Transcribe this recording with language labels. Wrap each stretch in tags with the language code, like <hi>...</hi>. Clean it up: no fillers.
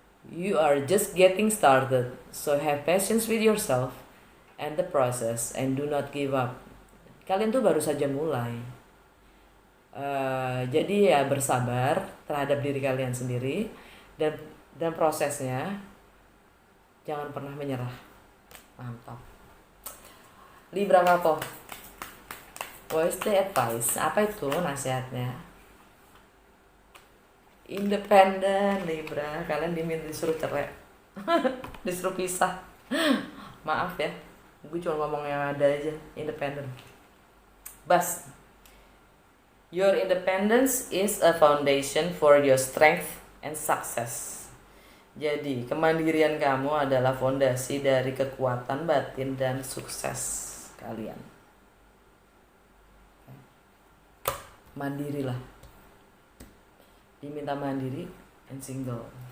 <en>You are just getting started, so have patience with yourself and the process and do not give up.</en> <id>Kalian tuh baru saja mulai. Jadi ya bersabar terhadap diri kalian sendiri dan prosesnya, jangan pernah menyerah.</id> <en>Mantap. Libra couple, what is the advice?</en> <id>Apa itu nasihatnya? Independen Libra, kalian disuruh cerai. Disuruh pisah. Maaf ya, gue cuma ngomong yang ada aja. Independen.</id> <en>Bas, your independence is a foundation for your strength and success.</en> <id>Jadi, kemandirian kamu adalah fondasi dari kekuatan batin dan sukses kalian. Mandirilah. Diminta mandiri</id> <en>and single.</en>